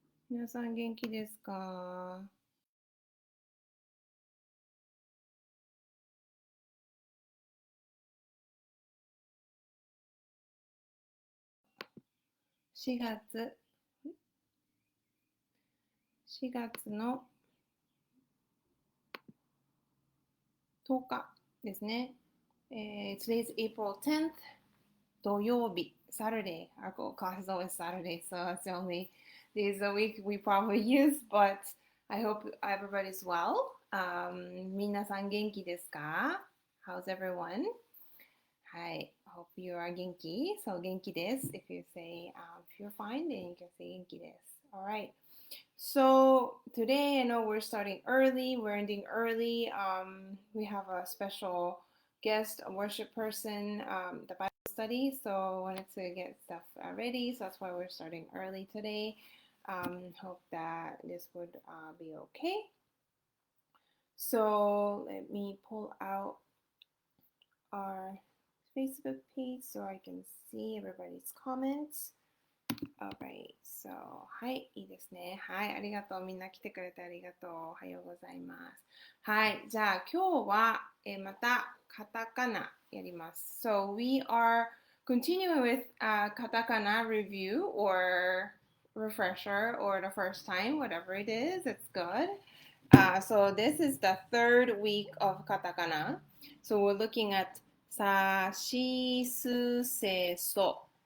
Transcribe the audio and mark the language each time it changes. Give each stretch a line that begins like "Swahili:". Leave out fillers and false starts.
Japanese: 皆さん元気ですか？4月、4月の10日ですね。
English: Today's April 10th, 土曜日、Saturday. Our class is always Saturday, so that's the only days a week we probably use, but I hope everybody's well.
Japanese: 皆さん元気ですか？
English: How's everyone?
Japanese: はい。
English: Hope you are 元気。
Japanese: そう、元気です。
English: If you say, if you're fine, then you can say
Japanese: 元気です。
English: Alright. So today I know we're starting early, we're ending early. We have a special guest, a worship person, the Bible study. So I wanted to get stuff ready. So that's why we're starting early today. Hope that this would be okay. So let me pull out our Facebook page so I can see everybody's comments. Alright, so
Japanese: はい、いいですね。はい、ありがとう。みんな来てくれてありがとう。おはようございます。はい、じゃあ今日は、またカタカナやります。
English: So we are continuing with katakana review or refresher or the first time, whatever it is, it's good. So this is the third week of katakana. So we're looking at sa, shi, su, se, so.